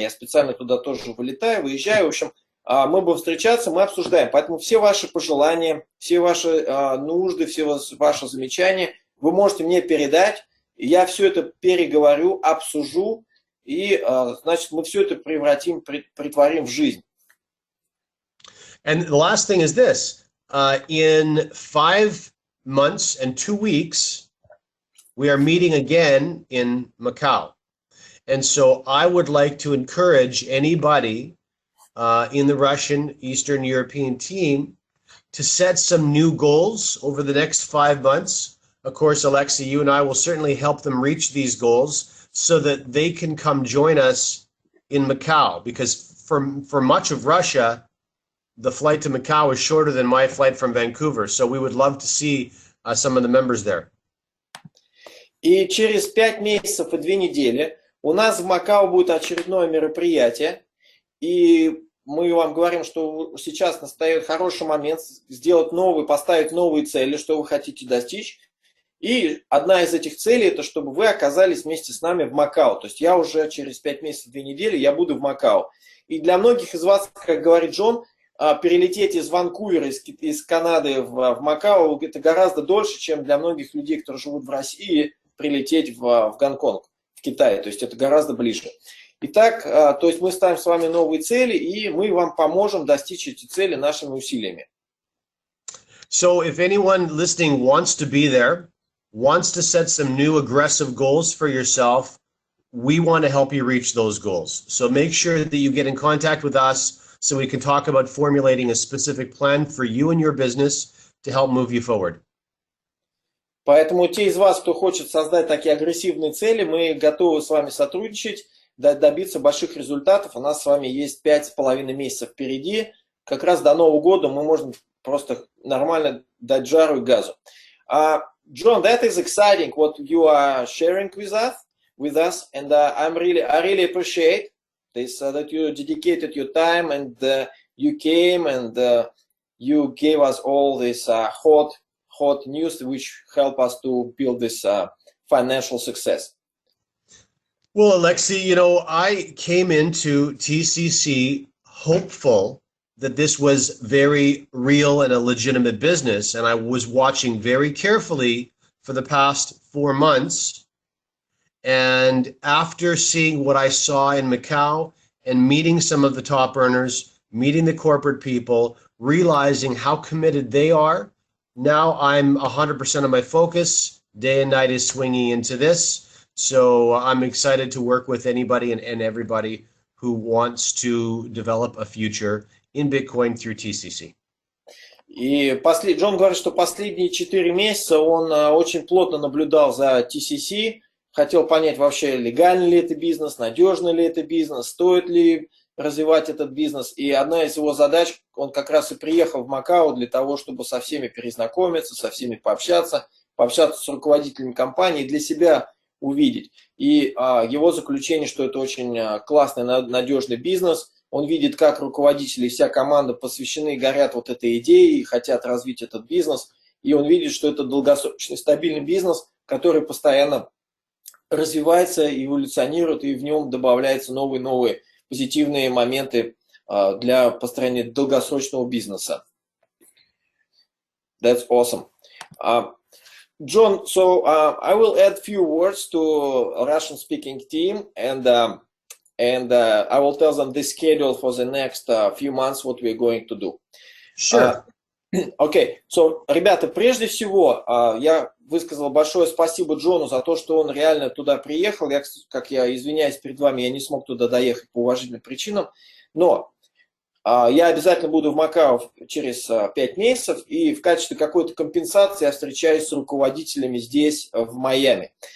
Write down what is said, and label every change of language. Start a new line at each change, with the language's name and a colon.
Russian: Я специально туда тоже вылетаю, выезжаю. В общем, мы будем встречаться, мы обсуждаем. Поэтому все ваши пожелания, все ваши нужды, все ваши замечания вы можете мне передать. Я все это переговорю, обсужу. И, значит, мы все это притворим в жизнь.
English: And the last thing is this. In 5 months and 2 weeks, we are meeting again in Macau. And so I would like to encourage anybody in the Russian Eastern European team to set some new goals over the next 5 months. Of course, Alexei, you and I will certainly help them reach these goals so that they can come join us in Macau. Because for much of Russia, the flight to Macau is shorter than my flight from Vancouver. So we would love to see some of the members there.
Russian: И через 5 месяцев и 2 недели у нас в Макао будет очередное мероприятие. И мы вам говорим, что сейчас настает хороший момент поставить новые цели, что вы хотите достичь. И одна из этих целей, это чтобы вы оказались вместе с нами в Макао. То есть я уже через 5 месяцев, 2 недели я буду в Макао. И для многих из вас, как говорит Джон, перелететь из Ванкувера, из Канады в Макао, это гораздо дольше, чем для многих людей, которые живут в России, прилететь в Гонконг, в Китай. То есть это гораздо ближе. Итак, то есть мы ставим с вами новые цели, и мы вам поможем достичь эти цели нашими усилиями.
English: So if anyone listening wants to be there, wants to set some new aggressive goals for yourself, we want to help you reach those goals. So make sure that you get in contact with us so we can talk about formulating a specific plan for you and your business to help move you forward.
Russian: Поэтому те из вас, кто хочет создать такие агрессивные цели, мы готовы с вами сотрудничать, добиться больших результатов. У нас с вами есть 5,5 месяцев впереди. Как раз до Нового года мы можем просто нормально дать жару и газу.
English: John, that is exciting what you are sharing with us, and I really appreciate this that you dedicated your time and you came and you gave us all this hot news which help us to build this financial success. Well, Alexei, you know, I came into TCC hopeful that this was very real and a legitimate business. And I was watching very carefully for the past 4 months. And after seeing what I saw in Macau and meeting some of the top earners, meeting the corporate people, realizing how committed they are, now I'm 100% of my focus. Day and night is swinging into this. So I'm excited to work with anybody and everybody who wants to develop a future in Bitcoin through TCC.
Russian: И Джон говорит, что последние 4 месяца он очень плотно наблюдал за TCC, хотел понять вообще, легальный ли это бизнес, надежный ли это бизнес, стоит ли развивать этот бизнес. И одна из его задач, он как раз и приехал в Макао для того, чтобы со всеми перезнакомиться, со всеми пообщаться с руководителями компании, для себя увидеть. И его заключение, что это очень классный, надежный бизнес. Он видит, как руководители и вся команда посвящены, горят вот этой идее и хотят развить этот бизнес. И он видит, что это долгосрочный, стабильный бизнес, который постоянно развивается, эволюционирует, и в нем добавляются новые позитивные моменты для построения долгосрочного бизнеса.
English: That's awesome. John, so I will add few words to Russian-speaking team, and I will tell them the schedule for the next few months, what we're going to do. Sure. Okay, so,
Russian: ребята, прежде всего, я высказал большое спасибо Джону за то, что он реально туда приехал. Как я извиняюсь перед вами, я не смог туда доехать по уважительным причинам, но я обязательно буду в Макао через 5 месяцев, и в качестве какой-то компенсации я встречаюсь с руководителями здесь, в Майами.